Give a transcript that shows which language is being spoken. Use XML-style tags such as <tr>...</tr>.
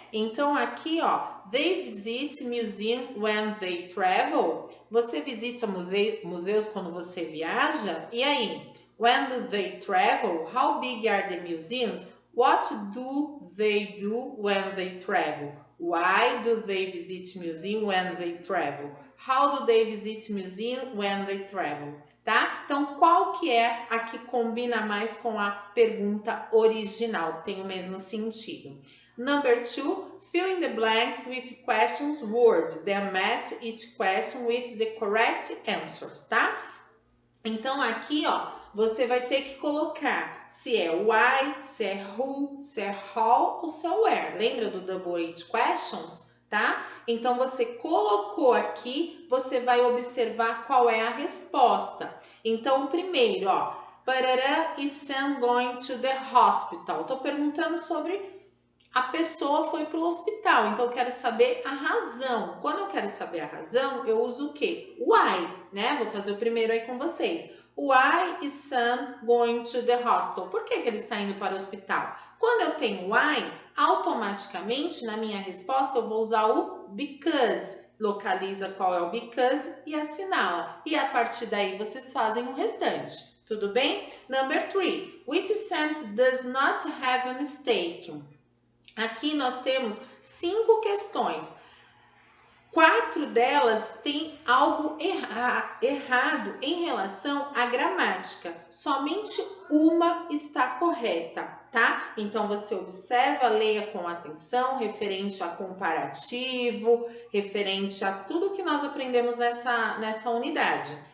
<pt>Então aqui, ó,</pt> <en>they visit museum when they travel.</en> <pt>Você visita museus quando você viaja? E aí?</pt> <en>When do they travel? How big are the museums? What do they do when they travel? Why do they visit museum when they travel? How do they visit museum when they travel?</en> <pt>Tá? Então, qual que é a que combina mais com a pergunta original? Tem o mesmo sentido.</pt> <en>Number 2, fill in the blanks with questions word, then match each question with the correct answers, tá?</en> <pt>Então, aqui, ó, você vai ter que colocar se é why, se é who, se é how ou se é where. Lembra do double H questions? Tá? Então, você colocou aqui, você vai observar qual é a resposta. Então, primeiro, ó,</pt> <en>Parará is Sam going to the hospital?</en> <pt>Tô perguntando sobre a pessoa foi para o hospital, então eu quero saber a razão. Quando eu quero saber a razão, eu uso o quê? Why, né? Vou fazer o primeiro aí com vocês.</pt> <en>Why is Sam going to the hospital?</en> <pt>Por que ele está indo para o hospital? Quando eu tenho why, automaticamente na minha resposta eu vou usar o because. Localiza qual é o because e assinala. E a partir daí vocês fazem o restante. Tudo bem?</pt> <en>Number 3. Which sentence does not have a mistake?</en> <pt>Aqui nós temos 5 questões. 4 delas têm algo errado em relação à gramática. Somente uma está correta, tá? Então, você observa, leia com atenção, referente a comparativo, referente a tudo que nós aprendemos nessa unidade.</pt>